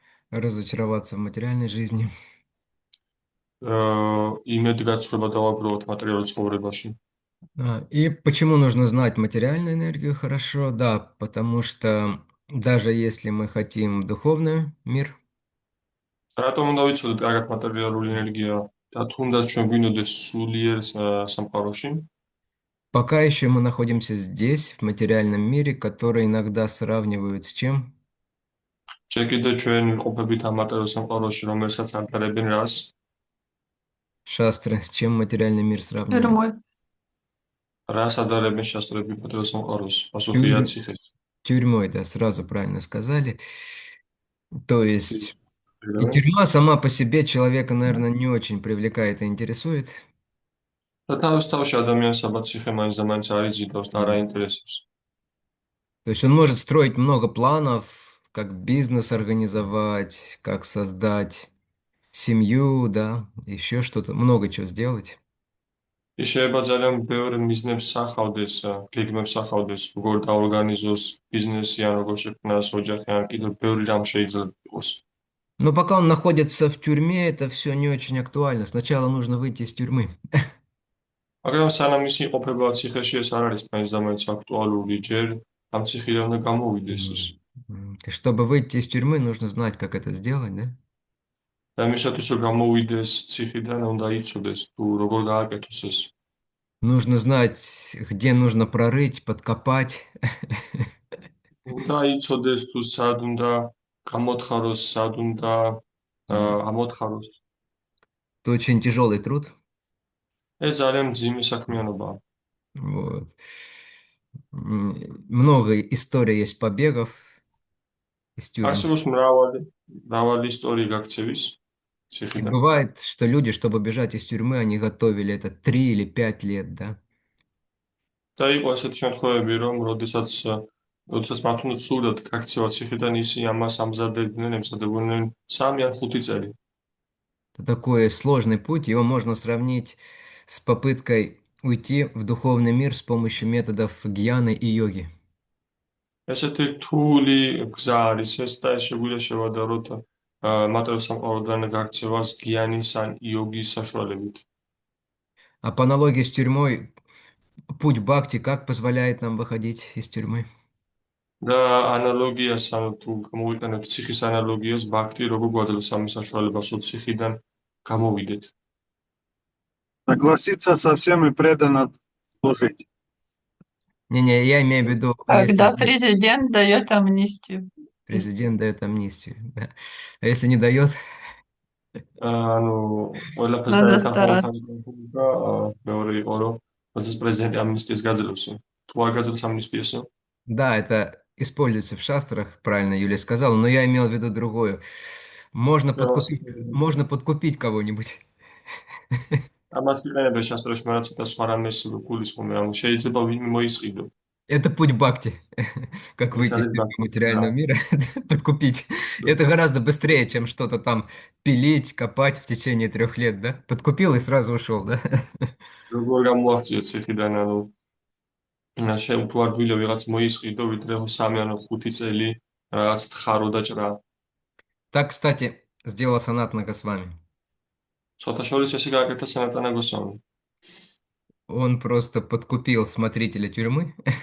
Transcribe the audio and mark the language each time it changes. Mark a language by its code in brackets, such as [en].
[ru] Разочароваться в материальной жизни. [ka] იმედგაცრუება დავაგროვოთ მატერიალურ ცხოვრებაში. [ru] И почему нужно знать материальную энергию хорошо? Да, потому что даже если мы хотим духовный мир, [ka] რატომ უნდა ვიცოდეთ კარგად მატერიალური ენერგია და თუნდაც ჩვენ გვინდოდეს სულიერ სამყაროში? [ru] пока еще мы находимся здесь, в материальном мире, который иногда сравнивают с чем? [ka] ჯერ კიდევ ჩვენ ვიყოფებით ამ მატერიალურ სამყაროში, რომელსაც ამდარებენ რას? [ru] Шастры, с чем материальный мир сравнивают? Тюрьмой. [ka] რას ადარებენ შასტრები მატერიალურ სამყაროს? პასუხია ციხეს. [ru] Тюрьмой, да, сразу правильно сказали. То есть и тюрьма сама по себе человека, наверное, не очень привлекает и интересует. [ka] და თავის თავში ადამიანს ალბათ ციხე მაინც და маინც არ იზიდავს და არ აინტერესებს. [ru] То есть он может строить много планов, как бизнес организовать, как создать семью, да, еще что-то, много чего сделать. [ka] ის შეიძლება ძალიან ბევრ მიზნებს სახავდეს, გეგმებს სახავდეს, როგორ დაორგანიზოს ბიზნესი, ან როგორ შექმნას ოჯახი, ან კიდევ ბევრი რამ შეიძლება იყოს. [ru] Но пока он находится в тюрьме, это все не очень актуально. Сначала нужно выйти из тюрьмы. [ka] მაგრამ სანამ ის იმყოფება ციხეში, ეს არ არის მაინც და მაინც აქტუალური, ჯერ ამ ციხიდან უნდა გამოვიდეს ის. [ru] Чтобы выйти из тюрьмы, нужно знать, как это сделать, да? [ka] და იმისათვის, რომ გამოვიდეს ციხიდან, უნდა იცოდეს თუ როგორ გააკეთოს ეს. [ru] Нужно знать, где нужно прорыть, подкопать. [ka] უნდა იცოდეს თუ სად უნდა გამოთხაროს, სად უნდა ამოთხაროს. [ru] Это очень тяжелый труд. [ka] ეს ძალიან მძიმე საქმიანობაა. [ru] Вот. Много историй есть побегов из тюрьмы. [ka] არსებობს მრავალი ისტორია გაქცევის [ru] И [ka] ციხიდან. [ru] бывает, что люди, чтобы бежать из тюрьмы, они готовили это 3 или 5 лет, да? [ka] და იყო ესეთი შემთხვევები, რომ როდესაც მათ უნდა სურდათ გაქცევა ციხიდან, ისინი ამას ემზადებოდნენ 3 ან 5 წელი. [ru] Это такой сложный путь, его можно сравнить с попыткой уйти в духовный мир с помощью методов гьяны и йоги. [ka] ესეთი რთული გზა არის ეს და ეს შეგვიძლია შევადაროთ მატერიალურ სამყაროდან გაქცევას გიანის ან იოგის საშუალებით. [ru] А по аналогии с тюрьмой, путь бхакти как позволяет нам выходить из тюрьмы? [ka] და ანალოგიას, ანუ თუ გამოვიყენებთ ციხის ანალოგიას, ბაქტი როგორ გვაძლევს ამის საშუალებას, რომ ციხიდან გამოვიდეთ. [ru] Согласиться со всем и преданно служить. Не-не, я имею в виду, Когда если президент дает амнистию. президент дает амнистию, да. А если не дает, [ka] ანუ ყველაფერს [ru] Надо [ka] დაეთანხმებოდნენ [ru] стараться. [ka] და მეორე იყო რომ როდესაც პრეზიდენტი ამნისტიას გაძლევს. თუ არ გაძლევს ამნისტიასო, [ru] да, это используется в шастрах, правильно Юлия сказала, но я имел в виду другое. Можно подкупить кого-нибудь. [ka] ამას იყენებენ შასტრაში, მაგრამ ცოტა სხვა რამეს გულისხმობენ, ანუ შეიძლება ვინმე მოისყიდო. [ru] Это путь бхакти, как [ka] ეს [ru] выйти из [ka] არის [ru] тюрьмы [ka] ბაქტის გზა. [ru] материального мира, подкупить. Это гораздо быстрее, чем что-то там пилить, копать в течение 3 лет, да? Подкупил и сразу ушел, да? [ka] როგორ გამოაღწიოთ ციხიდან, ანუ უფრო ადვილი ვიღაც მოისყიდო, ვიდრე 3 ან 5 წელი რაღაც თხარო და ჭრა. [ru] Так, кстати, сделал Санатана Госвами. [ka] ცოტა შორის ესე გააკეთა სანატანა გოსვამი. [ru] Он просто подкупил смотрителя тюрьмы